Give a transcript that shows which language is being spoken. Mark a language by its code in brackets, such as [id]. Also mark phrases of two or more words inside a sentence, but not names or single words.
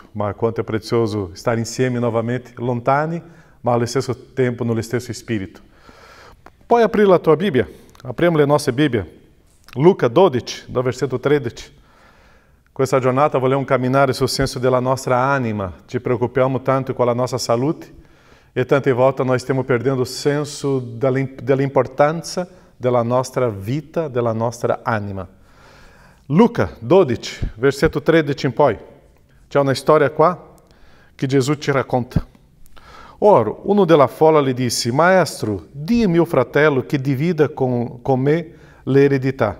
[it] Ma quanto è prezioso stare insieme novamente, lontani, ma allo stesso tempo nello stesso spirito. Puoi aprire la tua Bibbia? Apriamo la nostra Bibbia. Luca 12, do versetto 13. Questa giornata vogliamo camminare sul senso della nostra anima, ci preoccupiamo tanto [pt] com a nossa saúde [it] e tante volte nós stiamo perdendo o senso della importância della nostra vita, della nostra anima. Luca 12, versetto 13 in poi, c'è una storia qua che Gesù ci racconta. Ora, uno della folla gli disse: Maestro, di a mio fratello che divida con me l'eredità.